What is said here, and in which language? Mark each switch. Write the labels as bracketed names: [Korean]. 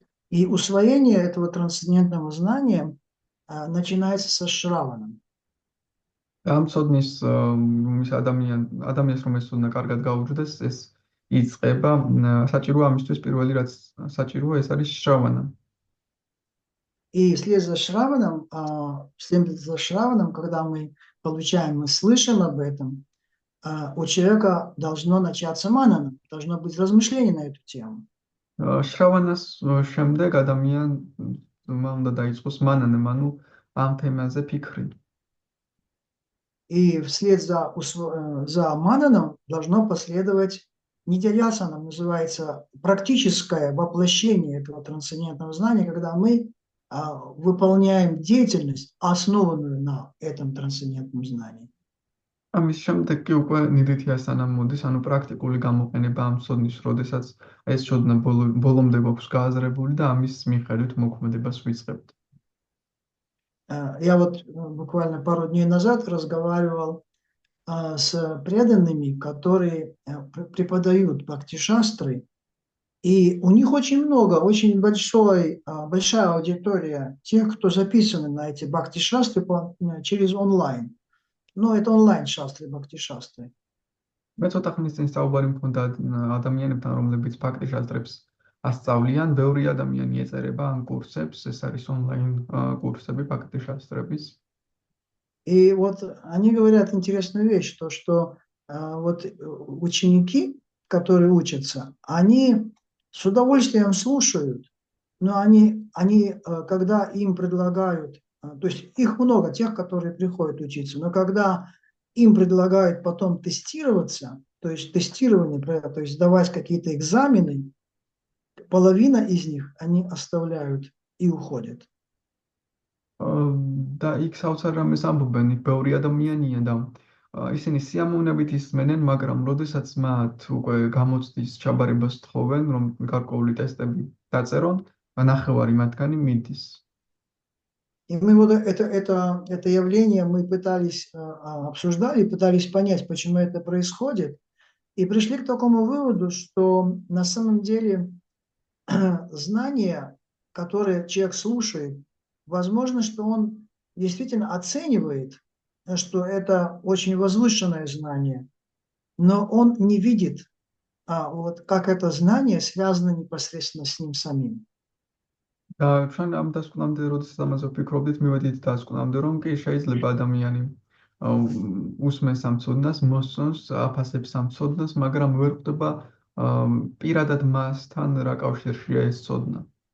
[Russian] И усвоение этого трансцендентного знания начинается со шраваном. [Georgian] ამ ცოდნის ადამიანს რომ ეს ცოდნა კარგად გაუჯდეს, ეს იწყება, საჭიროა ამისთვის პირველი რაც საჭიროა, ეს არის შრავანა. [Russian] И вслед за шраваном, когда мы получаем, мы слышим об этом, у человека должно начаться манана, должно быть размышление на эту тему. [Georgian] შრავანას შემდეგ ადამიანმა უნდა დაიწყოს მანანემ, ანუ ამ თემაზე ფიქრი. [Russian] И вслед за мананом должно последовать нидьясана, называется практическое воплощение этого трансцендентного знания, когда мы выполняем деятельность, основанную на этом трансцендентном знании. [Georgian] ამის შემდეგ კი უკვე ნიდითი ასანა მოდის, ანუ პრაქტიკული გამოყენება ამ ცოდნის, როდესაც ეს ცოდნა ბოლომდე გვაქვს გააზრებული და ამის მიხედვით მოქმედებას ვიწყებთ. [Russian] Я вот буквально пару дней назад разговаривал с преданными, которые преподают бхакти-шастры, и у них очень много, очень большая аудитория тех, кто записаны на эти бхакти-шастры через онлайн. Но это онлайн-шастры, бхакти-шастры. [Georgian] მე ცოტა ხნის წინ საუბარი მქონდა ადამიანებთან, რომლებიც ბhakti-შასტრებს ასწავლიან, ბევრი ადამიანი ეწერება ამ კურსებს, ეს არის онлайн კურსები ბhakti-შასტრების. [Russian] И вот они говорят интересную вещь, то что вот ученики, которые учатся, они с удовольствием слушают, но они когда им предлагают, то есть их много, тех, которые приходят учиться, но когда им предлагают потом тестироваться, то есть тестирование, то есть сдавать какие-то экзамены, половина из них они оставляют и уходят. [Georgian] და იქ საოცარ რამეს ამბობენ, იქ ბევრი ადამიანია და ისინი სიამოვნებით ისმენენ, მაგრამ როდესაც მათ უკვე გამოცდის ჩაბარებას თხოვენ, რომ გარკვეული ტესტები დაწერონ, ნახევარი მათგანი მიდის. [Russian] И мы вот это явление мы пытались обсуждали, пытались понять, почему это происходит, и пришли к такому выводу, что на самом деле знания, которые человек слушает, возможно, что он действительно оценивает, что это очень возвышенное знание, но он не видит, вот как это знание связано непосредственно с ним самим. [Georgian] და ჩვენ ამ დასკვნამდე, როდესაც ამაზე ვფიქრობდით, მივედით დასკვნამდე, რომ კი შეიძლება ადამიანი უსმენს ამ ცოდნას, მოსწონს, აფასებს ამ ცოდნას, მაგრამ ვერ ხვდება პირადად მასთან რა კავშირშია ეს ცოდნა.